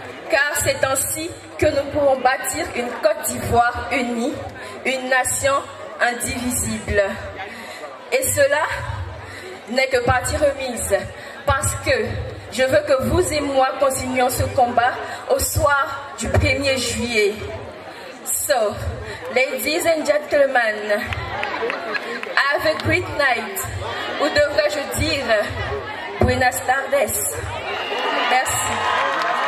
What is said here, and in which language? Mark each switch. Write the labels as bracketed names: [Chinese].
[French] Car c'est ainsi que nous pourrons bâtir une Côte d'Ivoire unie, une nation indivisible. Et cela n'est que partie remise, parce que je veux que vous et moi continuions ce combat au soir du 1er juillet. [English] So, ladies and gentlemen, have a great night. [French] Ou devrais-je dire, [Spanish] buenas tardes. [French] Merci.